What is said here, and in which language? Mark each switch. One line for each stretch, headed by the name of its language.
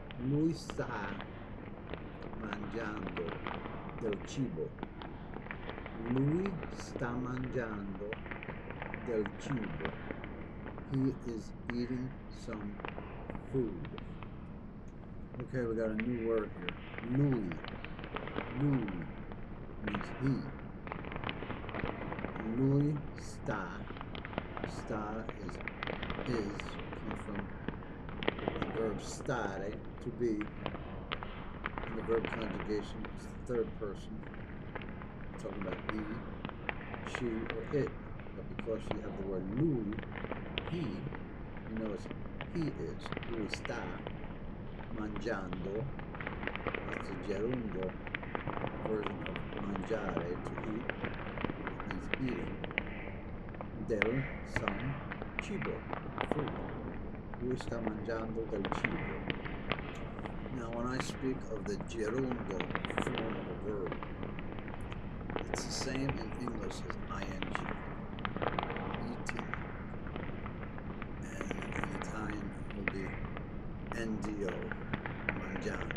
Italian: Lui sta mangiando del cibo. Lui sta mangiando del cibo.
English: He is eating some food. Okay, we got a new word here. Lui. Lui means he. Lui sta. Sta is, comes from the verb stare, to be. And the verb conjugation is the third person. We're talking about he, she, or it. But because you have the word lui, he, you know it's he is.
Italian: Lui sta mangiando.
English: That's a gerundio version of mangiare, to eat. It means eating. Del some cibo, food.
Italian: Lui sta mangiando del cibo.
English: Now, when I speak of the gerundio form of a verb, it's the same in English as ing, eating. And
Italian: NDO, mangiando.